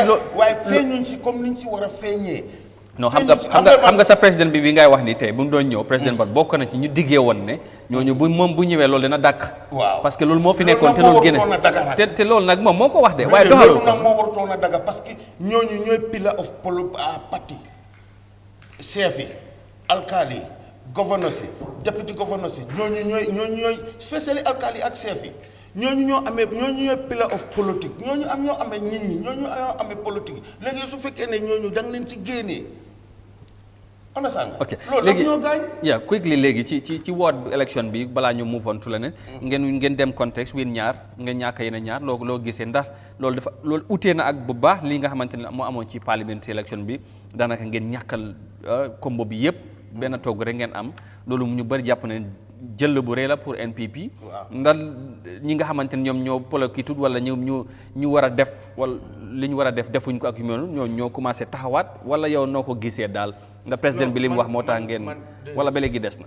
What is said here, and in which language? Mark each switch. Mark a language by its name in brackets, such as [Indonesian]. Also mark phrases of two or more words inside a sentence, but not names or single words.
[Wolof] waaye feeñuñ si comme niñ si war a feeñee. non xam nga sa président bi ngay wax ni tey bu mu doon ñëw président ba bokk na ci ñu diggee woon ne ñooñu bu ñëwee loolu dina dàkk. waaw parce que loolu moo fi nekkoon te loolu génne te loolu nag moom moo ko wax de waaye doxalul loolu nag moo warutoon a daga parce que ñooñu ñooy [English] pillar of [Wolof] parti chef yi alkaali yi gouverneur si député gouverneur si ñooñu ñooy spécially alkaali yi ak chef yi ñooñu ñooy [English] pillar of [Wolof] politique ñoo amee nit ñi ñoo amee politique léegi su fekkee ne ñooñu da nga leen ci génnee. ok léegi yeah quickly léegi ci [English] ward election [Wolof] bi balaa ñu [English] move on to [Wolof] leneen ngeen dem contexte win ñaar ngeen ñàkk yeneen ñaar loo gisee ndax loolu utee na ak bu baax li nga xamante ne moo amoon ci [English] parliamentary election [Wolof] bi daanaka ngeen ñàkkal combo bi yëpp benn togg rek ngeen am loolu ñu bëri jàpp ne jël bu rëy la pour NPP ndax ñi nga xamante ne ñoom ñoo politique wala ñu war a def wala li ñu war a def defuñ ko ak yu mel ñoo commencé taxawaat wala yow noo ko gisee daal ndax président bi li mu wax moo tax ngeen wala ba léegi des na.